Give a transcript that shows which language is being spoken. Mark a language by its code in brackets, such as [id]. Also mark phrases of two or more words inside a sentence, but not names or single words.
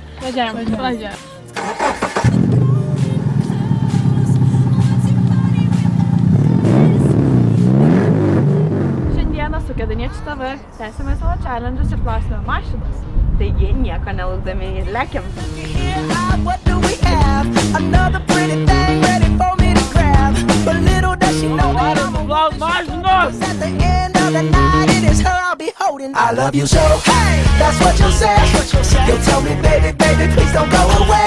[lt] važiuojam. Šiandieną su Kėdainiečiu TV tęsime savo challenge'us ir plausime mašinas. Taigi nieko nelaukdami ir lekiam. [en] What do we have? Another pretty thing ready for me to grab. But little does she know that I'm [lt] Mašinos! [en] at the end of the night. It is her I'll be holding. I love you so. Hey, that's what you'll say. You'll tell me, baby, baby, please don't go away.